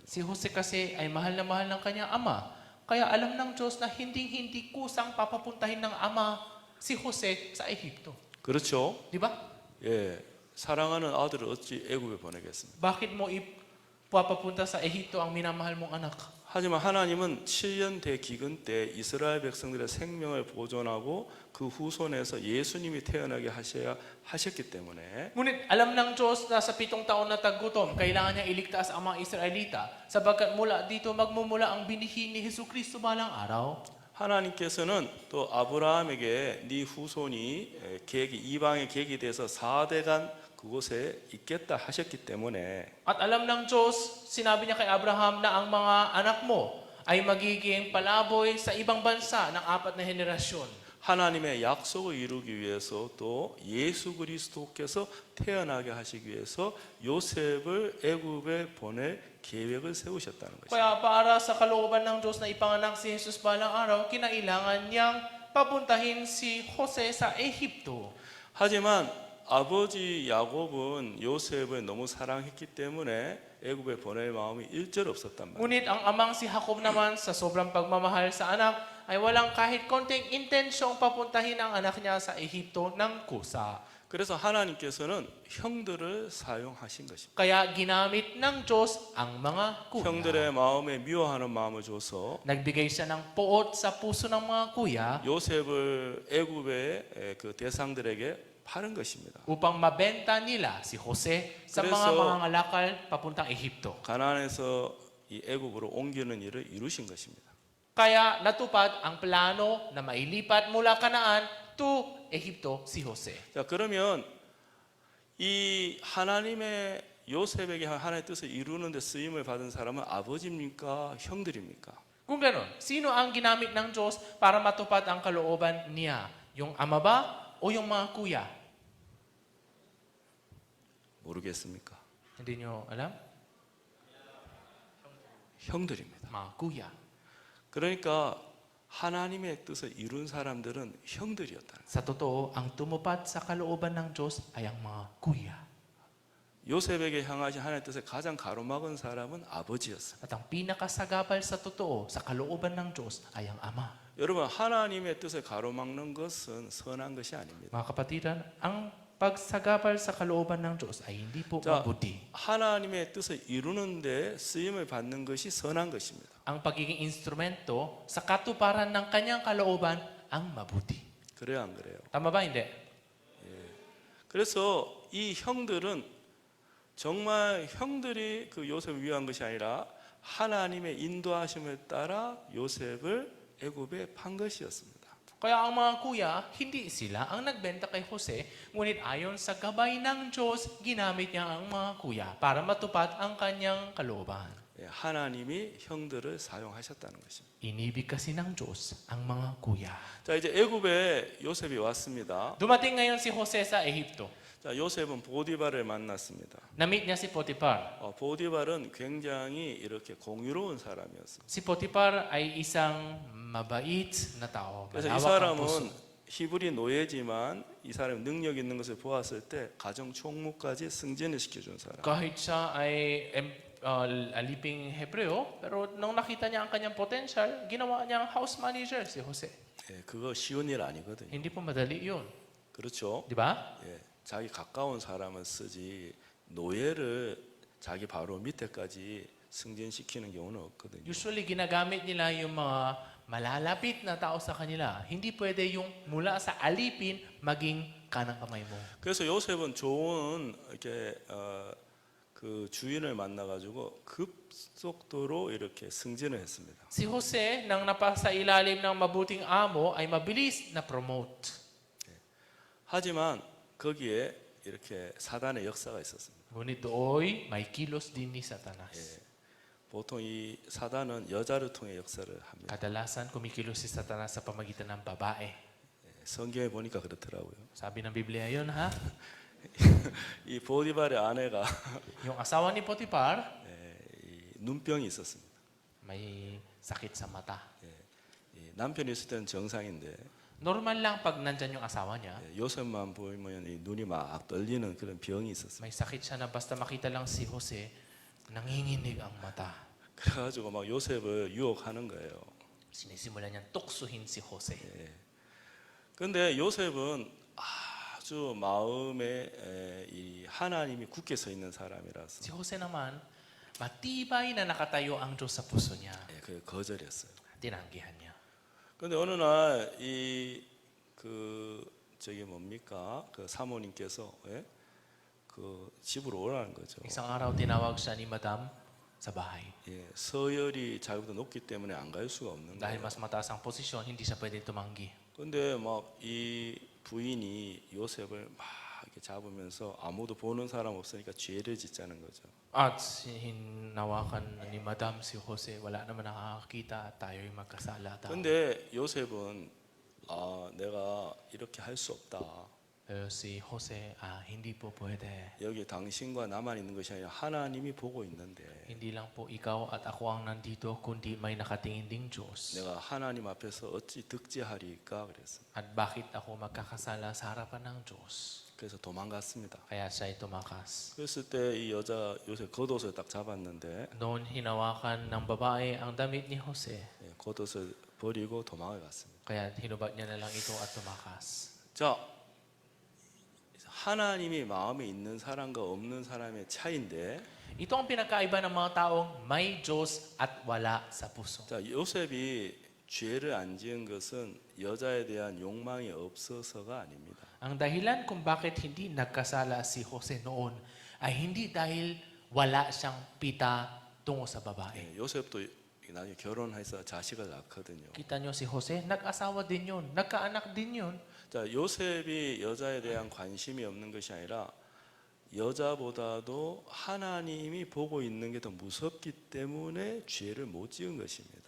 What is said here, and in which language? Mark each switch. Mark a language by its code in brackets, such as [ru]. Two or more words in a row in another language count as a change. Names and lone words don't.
[tl] Si Jose kasi ay mahal na mahal ng kanyang ama. Kaya alam ng Diyos na hindi kusang papapuntahin ng ama si Jose sa Ehipto. [ko] 그렇죠? [tl] Di ba? [ko] 예, 사랑하는 아들을 어찌 애굽에 보내겠습니까? [tl] Bakit mo ipapapunta sa Ehipto ang minamahal mong anak? [ko] 하지만 하나님은 7년 대기근 때 이스라엘 백성들의 생명을 보존하고 그 후손에서 예수님이 태어나게 하셨기 때문에 [tl] Ngunit alam ng Diyos na sa 7 taon na taggutom, kailangan niya iligtas ang mga Israelita sapagkat mula dito magmumula ang binihi ni Jesucristo balang araw. [ko] 하나님께서는 또 아브라함에게 네 후손이 이방의 객이 돼서 4대간 그곳에 있겠다 하셨기 때문에 [tl] At alam ng Diyos, sinabi niya kay Abraham na ang mga anak mo ay magiging palaboy sa ibang bansa ng 4 na henerasyon. [ko] 하나님의 약속을 이루기 위해서 또 예수 그리스도께서 태어나게 하시기 위해서 요셉을 애굽에 보낼 계획을 세우셨다는 것입니다. [tl] Kaya para sa kalooban ng Diyos na ipanganak si Jesus balang araw, kinailangan niyang papuntahin si Jose sa Ehipto. [ko] 하지만 아버지 야곱은 요셉을 너무 사랑했기 때문에 애굽에 보낼 마음이 일절 없었단 말이에요. [tl] Ngunit ang amang si Jacob naman sa sobrang pagmamahal sa anak ay walang kahit konting intensyong papuntahin ang anak niya sa Ehipto ng kusa. [ko] 그래서 하나님께서는 형들을 사용하신 것입니다. [tl] Kaya ginamit ng Diyos ang mga kuya. [ko] 형들의 마음에 미워하는 마음을 줘서 [tl] Nagbigay siya ng puot sa puso ng mga kuya [ko] 요셉을 애굽의 그 대상들에게 파는 것입니다. [tl] upang mabenta nila si Jose sa mga [ko] 그래서 [tl] mangangalakal papuntang Ehipto. [ko] 가나안에서 이 애굽으로 옮기는 일을 이루신 것입니다. [tl] Kaya natupad ang plano na mailipat mula Kanaan to Ehipto si Jose. [ko] 자, 그러면 이 하나님의 요셉에게 하나님의 뜻을 이루는 데 쓰임을 받은 사람은 아버지입니까? 형들입니까? [tl] Kung gano'n, sino ang ginamit ng Diyos para matupad ang kalooban niya? Yung ama ba o yung mga kuya? [ko] 모르겠습니까? [tl] Hindi nyo alam? [ko] 형들입니다. [tl] Mga kuya. [ko] 그러니까 하나님의 뜻을 이룬 사람들은 형들이었다는 [tl] Sa totoo, ang tumupad sa kalooban ng Diyos ay ang mga kuya. [ko] 요셉에게 향하신 하나님의 뜻을 가장 가로막은 사람은 아버지였습니다. [tl] At ang pinakasagabal sa totoo, sa kalooban ng Diyos ay ang ama. [ko] 여러분, 하나님의 뜻을 가로막는 것은 선한 것이 아닙니다. [tl] Mga kapatiran, ang pagsagabal sa kalooban ng Diyos ay hindi po [ko] 자, [tl] mabuti. [ko] 하나님의 뜻을 이루는 데 쓰임을 받는 것이 선한 것입니다. [tl] Ang pagiging instrumento sa katuparan ng kanyang kalooban ang mabuti. [ko] 그래요, 안 그래요? [tl] Tama ba? Hindi. [ko] 그래서 이 형들은 정말 형들이 그 요셉을 위한 것이 아니라 하나님의 인도하심을 따라 요셉을 애굽에 판 것이었습니다. [tl] Kaya ang mga kuya, hindi sila ang nagbenta kay Jose, ngunit ayon sa gabay ng Diyos, ginamit niya ang mga kuya para matupad ang kanyang kalooban. [ko] 하나님이 형들을 사용하셨다는 것입니다. [tl] Inibig kasi ng Diyos ang mga kuya. [ko] 자, 이제 애굽에 요셉이 왔습니다. [tl] Dumating ngayon si Jose sa Ehipto. [ko] 자, 요셉은 보디발을 만났습니다. [tl] Na-meet niya si Potiphar. [ko] 보디발은 굉장히 이렇게 공유로운 사람이었습니다. [tl] Si Potiphar ay isang mabait na tao. [ko] 그래서 이 [tl] malawak ang puso. [ko] 사람은 히브리 노예지만 이 사람이 능력 있는 것을 보았을 때 가정 총무까지 승진을 시켜준 사람. [tl] Kahit siya ay aliping Hebreo, pero nung nakita niya ang kanyang potential, ginawa niyang [en] house manager [tl] si Jose. [ko] 예, 그거 쉬운 일 아니거든요. [tl] Hindi po madali yun. [ko] 그렇죠? [tl] Di ba? [ko] 예, 자기 가까운 사람을 쓰지 노예를 자기 바로 밑에까지 승진시키는 경우는 없거든요. [tl] Usually, ginagamit nila yung mga malalapit na tao sa kanila. Hindi pwede yung mula sa alipin maging kanang kamay mo. [ko] 그래서 요셉은 좋은 이렇게 그 주인을 만나가지고 급속도로 이렇게 승진을 했습니다. [tl] Si Jose, nang napasa ilalim ng mabuting amo, ay mabilis na promote. [ko] 하지만 거기에 이렇게 사단의 역사가 있었습니다. [tl] Ngunit doon, may kilos din ni Satanas. [ko] 보통 이 사단은 여자를 통해 역사를 합니다. [tl] Kadalasan, kumikilos si Satanas sa pamagitan ng babae. [ko] 성경에 보니까 그렇더라고요. [tl] Sabi ng Biblia yun, ha? [ko] 이 보디발의 아내가 [tl] Yung asawa ni Potiphar, [ko] 이 눈병이 있었습니다. [tl] may sakit sa mata. [ko] 이 남편이 있을 때는 정상인데 [tl] Normal lang pag nandyan yung asawa niya. [ko] 요셉만 보이면 이 눈이 막 떨리는 그런 병이 있었습니다. [tl] May sakit siya na basta makita lang si Jose, nanginginig ang mata. [ko] 그래가지고 막 요셉을 유혹하는 거예요. [tl] Sinisimulan niyang tuksuhin si Jose. [ko] 근데 요셉은 아주 마음에 이 하나님이 굳게 서 있는 사람이라서 [tl] Si Jose naman, matibay na nakatayo ang Diyos sa puso niya. [ko] 그 거절했어요. [tl] Tinanggihan niya. [ko] 근데 어느 날 이 그 저기 뭡니까 그 사모님께서 그 집으로 오라는 거죠. [tl] Isang araw tinawag siya ni Madam sa bahay. [ko] 예, 서열이 자기보다 높기 때문에 안 갈 수가 없는 [tl] Dahil [ko] 거예요. [tl] mas mataas ang posisyon, hindi siya pwede tumanggi. [ko] 근데 막 이 부인이 요셉을 막 이렇게 잡으면서 아무도 보는 사람 없으니까 죄를 짓자는 거죠. [tl] At hinawakan ni Madam si Jose, wala naman nakakakita, tayo'y magkasala daw. [ko] 근데 요셉은 내가 이렇게 할 수 없다. [tl] Pero si Jose, hindi po pwede. [ko] 여기 당신과 나만 있는 것이 아니라 하나님이 보고 있는데 [tl] Hindi lang po ikaw at ako ang nandito, kundi may nakatingin ding Diyos. [ko] 내가 하나님 앞에서 어찌 득지하리까 그랬어요. [tl] At bakit ako magkakasala sa harapan ng Diyos? [ko] 그래서 도망갔습니다. [tl] Kaya siya ay tumakas. [ko] 그랬을 때 이 여자 요셉 겉옷을 딱 잡았는데 [tl] Noon hinawakan ng babae ang damit ni Jose. [ko] 겉옷을 버리고 도망을 갔습니다. [tl] Kaya hinubad niya na lang ito at tumakas. [ko] 자, 하나님이 마음에 있는 사람과 없는 사람의 차이인데 [tl] Ito ang pinakaiba ng mga taong may Diyos at wala sa puso. [ko] 자, 요셉이 죄를 안 지은 것은 여자에 대한 욕망이 없어서가 아닙니다. [tl] Ang dahilan kung bakit hindi nagkasala si Jose noon ay hindi dahil wala siyang pita tungo sa babae. [ko] 요셉도 나중에 결혼해서 자식을 낳거든요. [tl] Kita nyo si Jose, nag-asawa din yun, nagkaanak din yun. [ko] 자, 요셉이 여자에 대한 관심이 없는 것이 아니라 여자보다도 하나님이 보고 있는 게 더 무섭기 때문에 죄를 못 지은 것입니다.